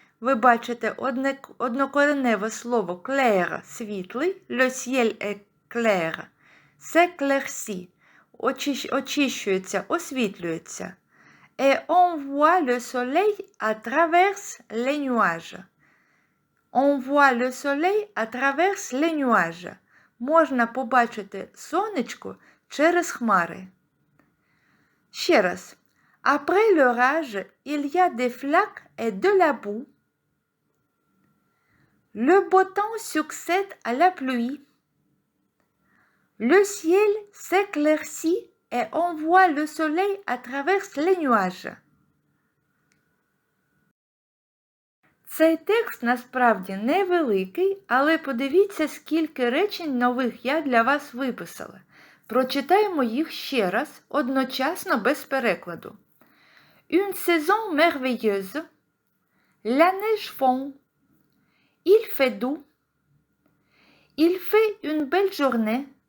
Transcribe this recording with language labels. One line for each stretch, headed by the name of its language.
Ukrainian: Ви бачите однокореневе слово clair – світлий.
French: Le ciel est clair. S'éclaircit.
Ukrainian: Очищується, освітлюється.
French: Et on voit le soleil à travers les nuages.
Ukrainian: Можна побачити сонечко через хмари. Ще раз.
French: Après l'orage, il y a des flaques et de la boue. Le beau temps succède à la pluie. Le ciel s'éclaircit et on voit le soleil à travers les nuages.
Ukrainian: Цей текст насправді невеликий, але подивіться, скільки речень нових я для вас виписала. Прочитаємо їх ще раз, одночасно без перекладу.
French: Une saison merveilleuse. La neige fond. Il fait doux. Il fait une belle journée.